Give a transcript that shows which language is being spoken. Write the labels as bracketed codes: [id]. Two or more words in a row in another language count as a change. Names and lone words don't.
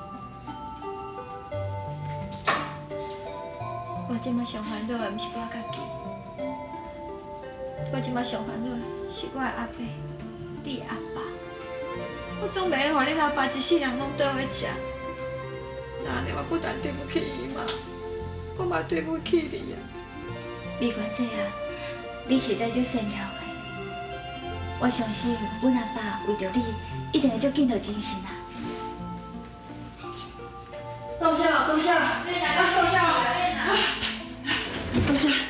[nan] 我即马上烦恼的毋是我家己，我即马上烦恼的是我的阿伯，你的阿爸。我总袂用互恁阿爸一世人拢倒位食，那安尼我不但对不起伊嘛，我嘛对不起你啊。美娟姐啊，你实在足善良的。我相信，阮阿爸为着你，一定会足紧就精神啊！多谢多谢，多谢多谢。